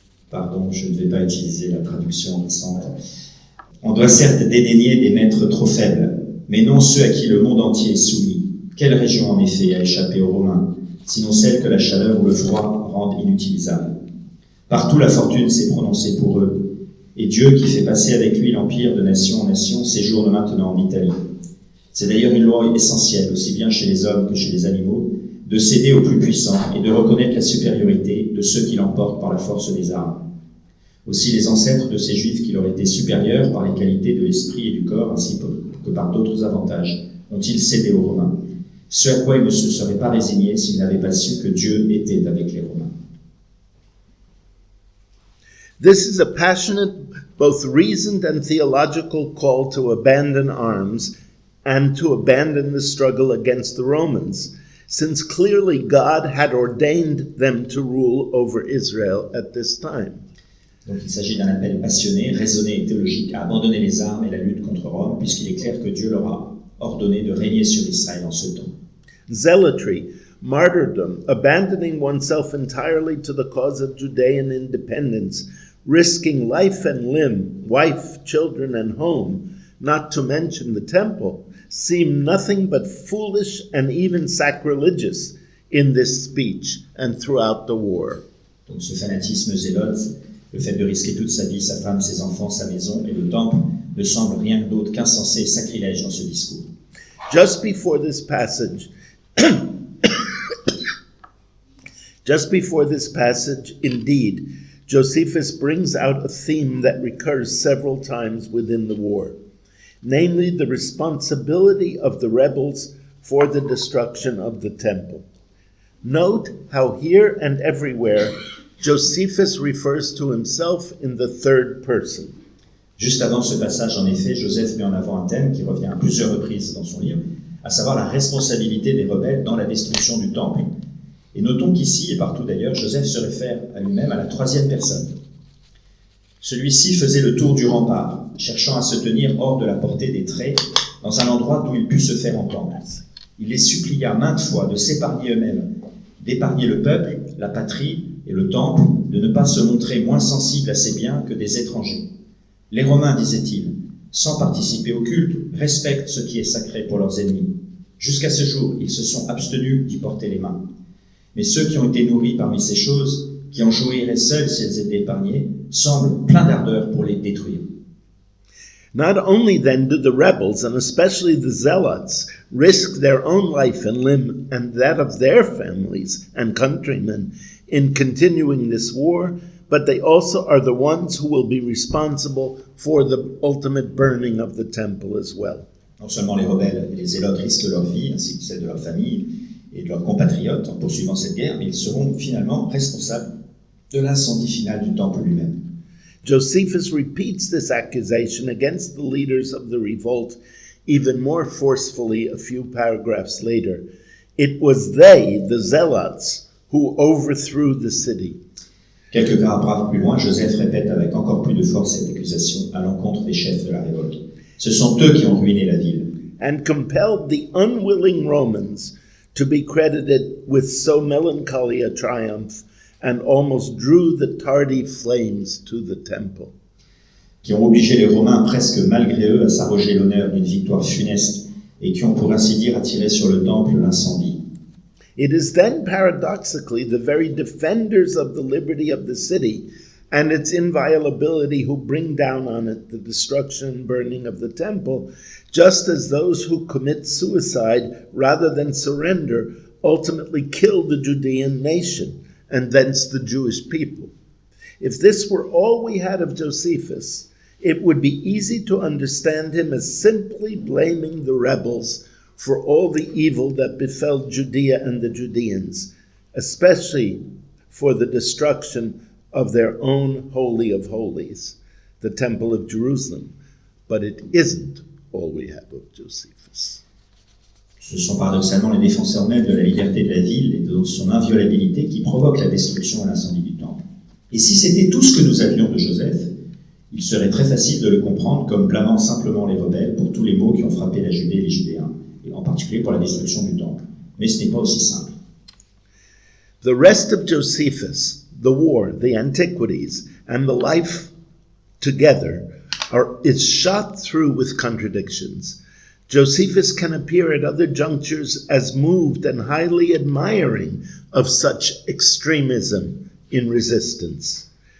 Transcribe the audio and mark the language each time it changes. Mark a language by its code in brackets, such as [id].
[fr] Pardon, je ne vais pas utiliser la traduction récente. On doit certes dédaigner des maîtres trop faibles, mais non ceux à qui le monde entier est soumis. Quelle région en effet a échappé aux Romains, sinon celle que la chaleur ou le froid rendent inutilisable? Partout la fortune s'est prononcée pour eux, et Dieu qui fait passer avec lui l'empire de nation en nation séjourne maintenant en Italie. C'est d'ailleurs une loi essentielle, aussi bien chez les hommes que chez les animaux, de céder aux plus puissants et de reconnaître la supériorité de ceux qui l'emportent par la force des armes. Aussi les ancêtres de ces Juifs qui leur étaient supérieurs par les qualités de l'esprit et du corps, ainsi que par d'autres avantages, ont-ils cédé aux Romains, ce à quoi ils ne se seraient pas résignés s'ils n'avaient pas su que Dieu était avec les Romains. [en] This is a passionate, both reasoned and theological call to abandon arms and to abandon the struggle against the Romans, since clearly God had ordained them to rule over Israel at this time. [fr] Donc il s'agit d'un appel passionné, raisonné et théologique à abandonner les armes et la lutte contre Rome, puisqu'il est clair que Dieu leur a ordonné de régner sur Israël en ce temps. [en] Zealotry, martyrdom, abandoning oneself entirely to the cause of Judean independence, risking life and limb, wife, children, and home, not to mention the temple, seem nothing but foolish and even sacrilegious in this speech and throughout the war. [fr] Donc ce fanatisme zélote, le fait de risquer toute sa vie, sa femme, ses enfants, sa maison et le temple, ne semble rien d'autre qu'insensé et sacrilège dans ce discours. [en] Just before this passage, Just before this passage, indeed, Josephus brings out a theme that recurs several times within the war, namely the responsibility of the rebels for the destruction of the temple. Note how here and everywhere Josephus refers to himself in the third person. [fr] Juste avant ce passage, en effet, Joseph met en avant un thème qui revient à plusieurs reprises dans son livre, à savoir la responsabilité des rebelles dans la destruction du temple. Et notons qu'ici, et partout d'ailleurs, Joseph se réfère à lui-même à la troisième personne. Celui-ci faisait le tour du rempart, cherchant à se tenir hors de la portée des traits, dans un endroit d'où il pût se faire entendre. Il les supplia maintes fois de s'épargner eux-mêmes, d'épargner le peuple, la patrie et le temple, de ne pas se montrer moins sensibles à ses biens que des étrangers. Les Romains, disait-il, sans participer au culte, respectent ce qui est sacré pour leurs ennemis. Jusqu'à ce jour, ils se sont abstenus d'y porter les mains. Mais ceux qui ont été nourris parmi ces choses, qui en jouiraient seuls si elles étaient épargnées, semblent pleins d'ardeur pour les détruire. [en] Not only then do the rebels, and especially the zealots, risk their own life and limb and that of their families and countrymen in continuing this war, but they also are the ones who will be responsible for the ultimate burning of the temple as well. [fr] Non seulement les rebelles et les zélotes risquent leur vie, ainsi que celle de leur famille et de leurs compatriotes en poursuivant cette guerre, mais ils seront finalement responsables de l'incendie final du temple lui-même. [en] Josephus repeats this accusation against the leaders of the revolt even more forcefully a few paragraphs later. It was they, the zealots, who overthrew the city. [fr] Quelques paragraphes plus loin, Joseph répète avec encore plus de force cette accusation à l'encontre des chefs de la révolte. Ce sont eux qui ont ruiné la ville. [en] And compelled the unwilling Romans to be credited with so melancholy a triumph, and almost drew the tardy flames to the temple. [fr] Qui ont obligé les Romains, presque malgré eux, à s'arroger l'honneur d'une victoire funeste, et qui ont pour ainsi dire attiré sur le temple l'incendie. [en] It is then paradoxically the very defenders of the liberty of the city and its inviolability who bring down on it the destruction and burning of the temple, just as those who commit suicide rather than surrender ultimately kill the Judean nation, and thence the Jewish people. If this were all we had of Josephus, it would be easy to understand him as simply blaming the rebels for all the evil that befell Judea and the Judeans, especially for the destruction of their own Holy of Holies, the Temple of Jerusalem. But it isn't all we have of Josephus. [fr] Ce sont paradoxalement les défenseurs même de la liberté de la ville et de son inviolabilité qui provoquent la destruction et l'incendie du temple. Et si c'était tout ce que nous avions de Joseph, il serait très facile de le comprendre comme blâmant simplement les rebelles pour tous les maux qui ont frappé la Judée et les Judéens, et en particulier pour la destruction du temple. Mais ce n'est pas aussi simple. [en] The rest of Josephus, the war, the antiquities, and the life together is shot through with contradictions. Josephus can appear at other junctures as moved and highly admiring of such extremism in resistance.